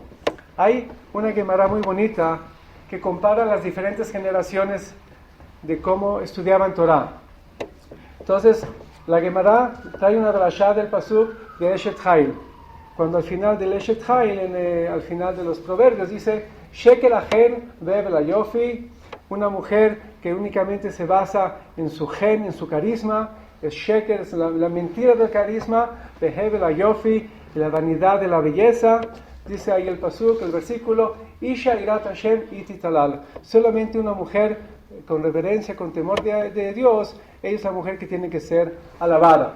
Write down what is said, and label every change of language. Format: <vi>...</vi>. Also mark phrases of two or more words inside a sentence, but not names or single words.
<es>Hay una Gemara muy bonita que compara las diferentes generaciones de cómo estudiaban Torah. Entonces, la Gemara trae una drashá del pasuk de Eshet Hail. Cuando al final del Eshet Hail, al final de los proverbios, dice,</es> <he>שקר החן והבל היופי,</he> <es>una mujer que únicamente se basa en su gen, en su carisma, es Sheker, es la mentira del carisma,</es> <he>והבל היופי,</he> <es>la vanidad de la belleza. Dice ahí el pasuk, el versículo,</es> <he>אשה יראת השם תתהלל,</he> <es>solamente una mujer con reverencia, con temor de Dios, ella es la mujer que tiene que ser alabada.</es>